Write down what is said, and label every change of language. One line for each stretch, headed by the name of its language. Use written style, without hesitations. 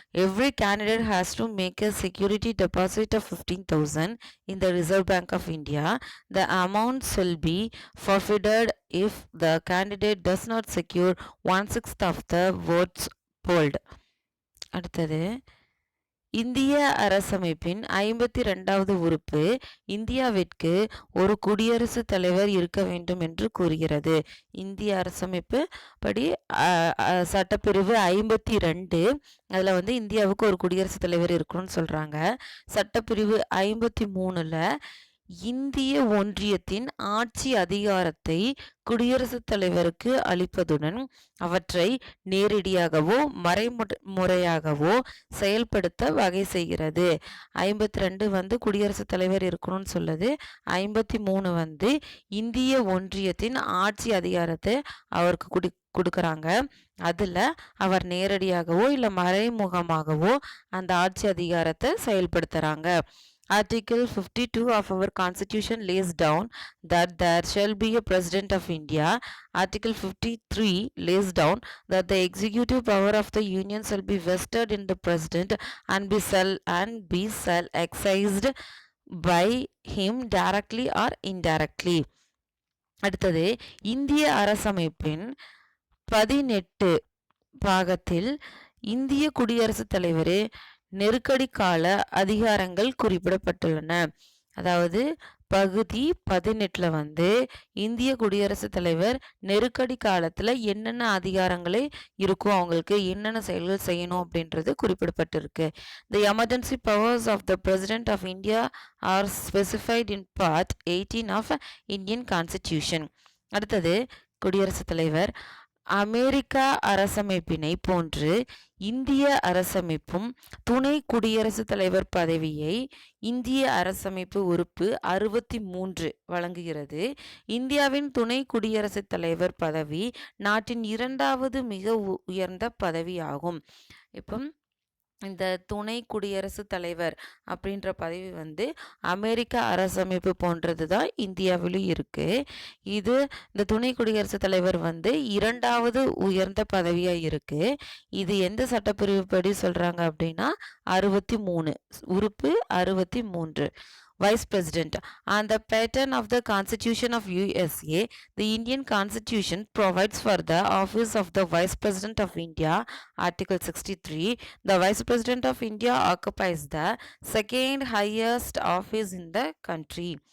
English: Every candidate has to make a security deposit of 15,000 in the Reserve Bank of India. The amount shall be forfeited if the candidate does not secure 1/6 of the votes polled.
Tamil: அடுத்தது இந்திய அரசமைப்பின் 52வது உறுப்பு இந்தியாவிற்கு ஒரு குடியரசுத் தலைவர் இருக்க வேண்டும் என்று கூறுகிறது. இந்திய அரசமைப்பு படி சட்டப்பிரிவு 52 அதில் வந்து இந்தியாவுக்கு ஒரு குடியரசுத் தலைவர் இருக்கணும்னு சொல்கிறாங்க. சட்டப்பிரிவு 53 இந்திய ஒன்றியத்தின் ஆட்சி அதிகாரத்தை குடியரசுத் தலைவருக்கு அளிப்பதுடன் அவற்றை நேரடியாகவோ மறைமுறையாகவோ செயல்படுத்த வகை செய்கிறது. 52 குடியரசுத் தலைவர் இருக்கணும்னு சொல்லுது. 53 இந்திய ஒன்றியத்தின் ஆட்சி அதிகாரத்தை அவருக்கு கொடுக்குறாங்க. அதில் அவர் நேரடியாகவோ இல்லை மறைமுகமாகவோ அந்த ஆட்சி அதிகாரத்தை செயல்படுத்துகிறாங்க.
English: Article 52 of our Constitution lays down that there shall be a President of India. Article 53 lays down that the executive power of the Union shall be vested in the President and be exercised by him directly or indirectly.
Tamil: அடுத்தது இந்திய அரசமைப்பின் 18 பாகத்தில் இந்திய குடியரசுத் தலைவர் நெருக்கடி கால அதிகாரங்கள் குறிப்பிடப்பட்டுள்ளன. அதாவது பகுதி 18 இந்திய குடியரசுத் தலைவர் நெருக்கடி காலத்தில் என்னென்ன அதிகாரங்களே இருக்கும், அவங்களுக்கு என்னென்ன செயல்கள் செய்யணும் அப்படின்றது குறிப்பிடப்பட்டிருக்கு.
English: The emergency powers of the President of India are specified in Part 18 of Indian Constitution.
Tamil: அடுத்தது குடியரசுத் தலைவர் அமெரிக்கா அரசமைப்பினை போன்று இந்திய அரசமைப்பும் துணை குடியரசுத் தலைவர் பதவியை இந்திய அரசமைப்பு உறுப்பு 63 வழங்குகிறது. இந்தியாவின் துணை குடியரசுத் தலைவர் பதவி நாட்டின் 2வது மிக உயர்ந்த பதவியாகும். இப்போ இந்த துணை குடியரசுத் தலைவர் அப்படின்ற பதவி அமெரிக்க அரசமைப்பு போன்றது தான் இந்தியாவிலும் இருக்குது. இந்த துணை குடியரசுத் தலைவர் 2வது உயர்ந்த பதவியாக இருக்குது. இது எந்த சட்டப்பிரிவுப்படி சொல்கிறாங்க அப்படின்னா 63 உறுப்பு 63.
English: Vice President. On the pattern of the Constitution of USA, the Indian Constitution provides for the office of the Vice President of India. Article 63. The Vice President of India occupies the second highest office in the country.